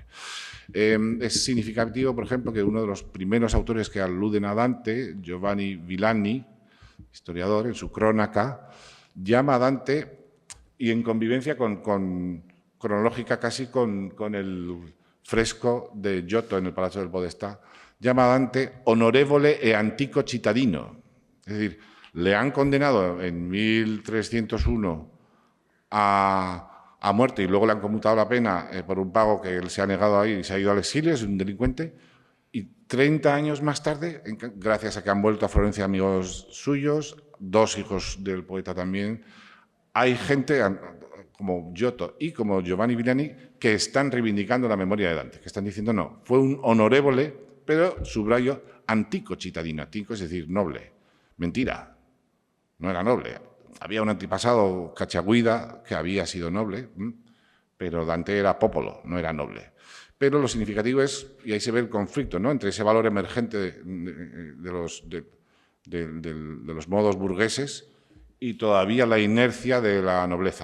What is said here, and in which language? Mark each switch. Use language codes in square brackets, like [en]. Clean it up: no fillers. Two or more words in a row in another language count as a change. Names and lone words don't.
[es] Es significativo, por ejemplo, que uno de los primeros autores que aluden a Dante, Giovanni Villani, historiador, en su Cronaca, llama a Dante, y en convivencia cronológica casi con el fresco de Giotto en el Palazzo del Podestà, llama a Dante [it] onorevole e antico cittadino. [es] Es decir, le han condenado en 1301 a muerte y luego le han conmutado la pena por un pago que él se ha negado ahí y se ha ido al exilio, es un delincuente, y 30 años más tarde, gracias a que han vuelto a Florencia amigos suyos, 2 hijos del poeta también, hay gente como Giotto y como Giovanni Villani que están reivindicando la memoria de Dante, que están diciendo no, fue un onorevole, pero subrayo [it] antico cittadino, [es] antico es decir, noble. Mentira, no era noble. Había un antepasado Cacciaguida que había sido noble, pero Dante era popolo, no era noble. Pero lo significativo es, y ahí se ve el conflicto, ¿no?, entre ese valor emergente de los modos burgueses y todavía la inercia de la nobleza.